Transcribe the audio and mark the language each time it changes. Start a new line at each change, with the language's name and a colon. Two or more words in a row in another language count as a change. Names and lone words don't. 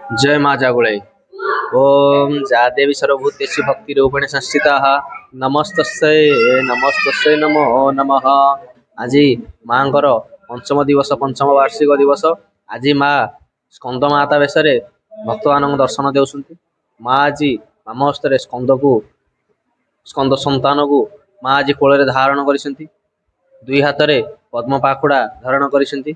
Odia: ଜୟ ମାଁ ଜାଗୁଳେ।
Sanskrit: ओम जा देवी सर्वभूतेषु भक्तिरूपेण संस्थिताः नमस्तस्यै नमो नमः।
Odia: আজি ମାଙ୍କର ପଞ୍ଚମ ଦିବସ ପଞ୍ଚମ ବାର୍ଷିକ ଦିବସ। ଆଜି ମା ସ୍କନ୍ଦ ମାତା ବେଶରେ ଭକ୍ତମାନଙ୍କୁ ଦର୍ଶନ ଦେଉଛନ୍ତି। ମା ଆଜି ବାମ ହସ୍ତରେ ସ୍କନ୍ଦ ସନ୍ତାନକୁ ମା ଆଜି କୋଳରେ ଧାରଣ କରିଛନ୍ତି। ଦୁଇ ହାତରେ ପଦ୍ମ ପାଖୁଡ଼ା ଧାରଣ କରିଛନ୍ତି।